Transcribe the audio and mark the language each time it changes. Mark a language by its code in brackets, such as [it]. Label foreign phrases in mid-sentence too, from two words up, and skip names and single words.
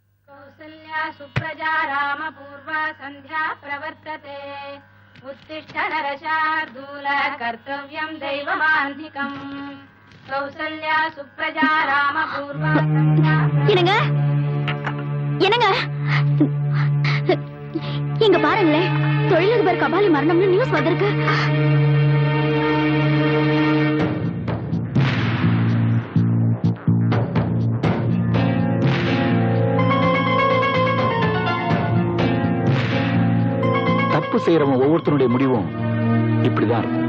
[sa] कौसल्या सुप्रजा रामपूर्वा सन्ध्या प्रवर्तते उत्तिष्ठ नरशार्दूल कर्तव्यं दैवमान्धिकम् कौसल्या सुप्रजा रामपूर्वा सन्ध्या [ta] என்னங்க என்னங்க இங்க பாருங்களேன், தொழிலதிபர் கபாலி மரணம்னு நியூஸ் வந்திருக்கு. தப்பு செய்யறவன் ஒவ்வொருத்தருடைய முடிவும் இப்படிதான் இருக்கும்.